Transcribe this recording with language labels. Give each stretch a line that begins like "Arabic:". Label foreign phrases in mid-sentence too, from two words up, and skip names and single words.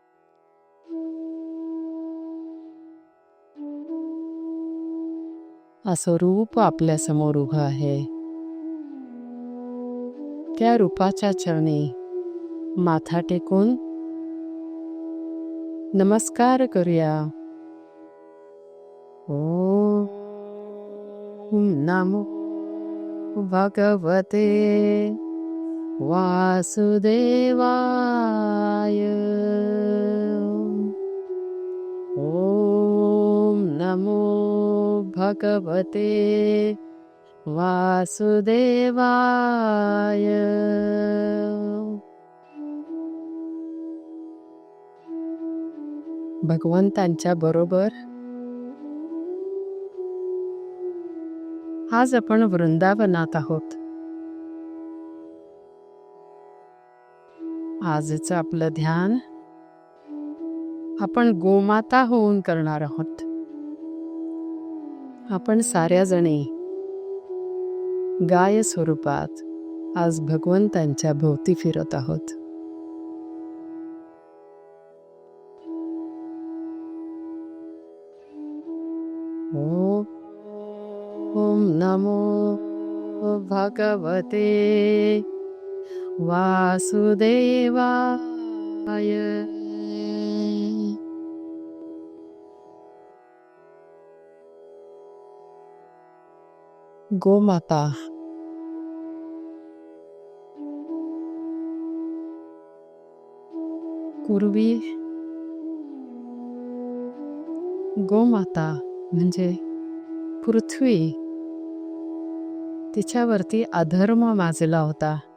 Marathi: असं रूप आपल्या समोर उभं आहे. त्या रूपाच्या चरणी माथा टेकून नमस्कार करूया.
Sanskrit: ओम नमो भगवते वासुदेवाय. ओम नमो भगवते वासुदेवाय.
Marathi: भगवंतांच्या बरोबर आज आपण वृंदावनात आहोत. आजचं आपलं ध्यान आपण गोमाता होऊन करणार आहोत. आपण साऱ्या जणी गाय स्वरूपात आज भगवंतांच्या भोवती फिरत आहोत.
Sanskrit: ओम नमो भगवते वासुदेवाय.
Marathi: गोमाता पूर्वी गोमाता म्हणजे पृथ्वी, तिच्यावरती अधर्म माजला होता.